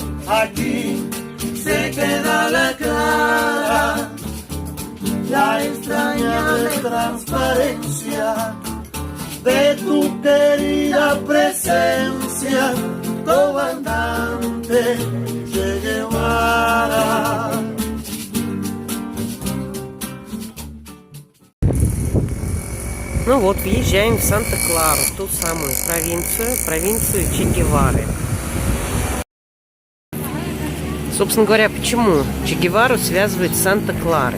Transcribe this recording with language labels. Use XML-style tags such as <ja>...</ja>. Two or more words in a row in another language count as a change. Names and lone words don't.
<es>Aquí se queda la clara, la extrañable transparencia de tu querida presencia, comandante Che Guevara.</es> <ru>Ну вот, въезжаем в Санта-Клару, ту самую провинцию Че Гевары. Собственно говоря, почему Че Гевару связывают с Санта-Кларой?</ru>